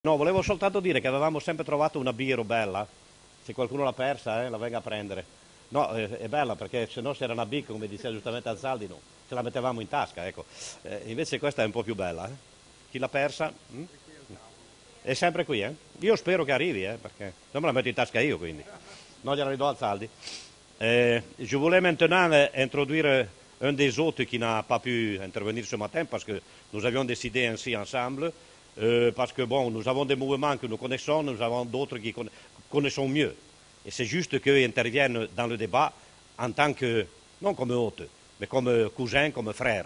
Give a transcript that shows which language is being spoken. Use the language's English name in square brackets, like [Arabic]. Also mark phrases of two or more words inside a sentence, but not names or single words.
[Italian] No, volevo soltanto dire che avevamo sempre trovato una birra bella. Se qualcuno l'ha persa, la venga a prendere. No, è bella perché se no se era una bicca, come diceva giustamente Anzaldi, no, ce la mettevamo in tasca, ecco. Invece questa è un po' più bella. Chi l'ha persa? È sempre qui, eh? Io spero che arrivi, perché non me la metto in tasca io, quindi. Non gliela ridò al saldi. [French] Je voulais maintenant introduire un des autres qui n'a pas pu intervenir ce matin parce que nous avions décidé ainsi ensemble, parce que bon, nous avons des mouvements que nous connaissons, nous avons d'autres qui connaissons mieux. Et c'est juste qu'eux interviennent dans le débat en tant que, non comme hôte, mais comme cousin, comme frère.